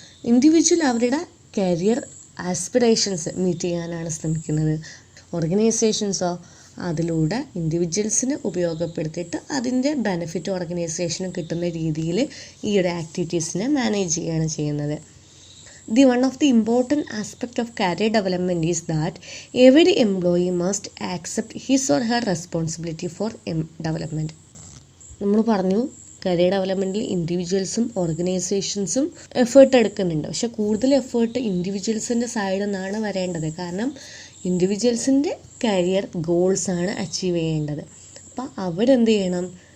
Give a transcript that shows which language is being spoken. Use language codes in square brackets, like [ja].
[ml] Individual അവരുടെ career aspirations meet ചെയ്യാനാണ് ശ്രമിക്കുന്നത്. ഓർഗനൈസേഷൻസോ അതിലൂടെ ഇൻഡിവിജ്വൽസിന് ഉപയോഗപ്പെടുത്തിയിട്ട് അതിൻ്റെ ബെനിഫിറ്റ് ഓർഗനൈസേഷന് കിട്ടുന്ന രീതിയിൽ ഈ ഒരു ആക്ടിവിറ്റീസിനെ മാനേജ് ചെയ്യുകയാണ് ചെയ്യുന്നത്. [en] The one of the important aspect of career development is that every employee must accept his or her responsibility for development. [ml] നമ്മൾ പറഞ്ഞു കരിയർ ഡെവലപ്മെൻറ്റിൽ ഇൻഡിവിജ്വൽസും ഓർഗനൈസേഷൻസും എഫേർട്ട് എടുക്കുന്നുണ്ട്. പക്ഷെ കൂടുതൽ എഫേർട്ട് ഇൻഡിവിജ്വൽസിൻ്റെ സൈഡിൽ നിന്നാണ് വരേണ്ടത്. കാരണം ഇൻഡിവിജ്വൽസിൻ്റെ കരിയർ ഗോൾസാണ് അച്ചീവ് ചെയ്യേണ്ടത്. അപ്പോൾ അവരെന്ത് ചെയ്യണം?